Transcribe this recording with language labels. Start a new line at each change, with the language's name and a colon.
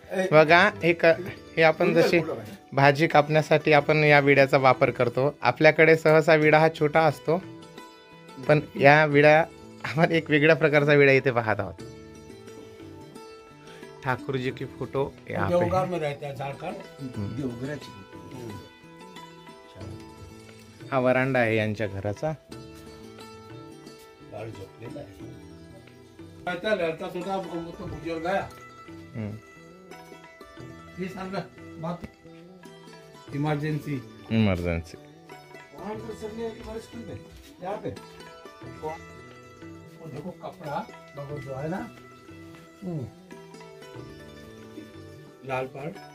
Marathi: बघा हे आपण जशी भाजी कापण्यासाठी आपण या विड्याचा वापर करतो. आपल्याकडे सहसा विडा हा छोटा असतो, पण या विड्या आपण एक वेगळ्या प्रकारचा विडा इथे पाहत आहोत.
Hindi: ठाकुर जी की फोटो यहाँ पे देवघर में रहता है झारखंड.
Marathi: हा वरांडा आहे यांच्या घराचा.
Hindi: लड़का छोटा वो तो बुजुर्ग है.
Marathi: ये सांगा बाकी इमरजेंसी इमर्जन्सी.
Hindi: यहाँ पे वो देखो कपड़ा बहुत जो है ना लाल पाड़.